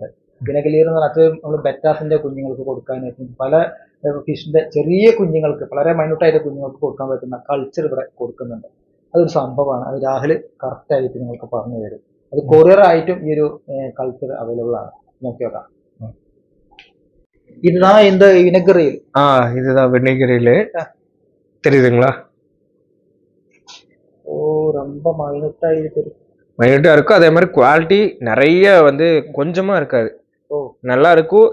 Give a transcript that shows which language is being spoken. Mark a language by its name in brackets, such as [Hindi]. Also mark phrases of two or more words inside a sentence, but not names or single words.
[Malayalam] വിനഗലീർ എന്ന് പറഞ്ഞാൽ നമ്മൾ ബെറ്റാസിന്റെ കുഞ്ഞുങ്ങൾക്ക് കൊടുക്കാനായിട്ടും പല ഫിഷിന്റെ ചെറിയ കുഞ്ഞുങ്ങൾക്ക് വളരെ മൈന്യൂട്ടായിട്ട് കുഞ്ഞുങ്ങൾക്ക് കൊടുക്കാൻ പറ്റുന്ന കൾച്ചർ ഇവിടെ കൊടുക്കുന്നുണ്ട്. അതൊരു സംഭവമാണ്. അത് രാഹുൽ കറക്റ്റ് ആയിട്ട് നിങ്ങൾക്ക് പറഞ്ഞു തരും. അത് കൊറിയർ ആയിട്ടും ഈ ഒരു കൾച്ചർ അവൈലബിൾ ആണ്. നോക്കി നോക്കാം. [Tamil] இதுதான் இந்த வினகரியில். இதுதான் வினிகரியில் தெரியுதுங்களா? ஓ, ரொம்ப மைனூட்டா இருக்கு. மைனூட்டா இருக்கும். அதே மாதிரி குவாலிட்டி நிறைய வந்து கொஞ்சமா இருக்காது. நல்லா இருக்கும்.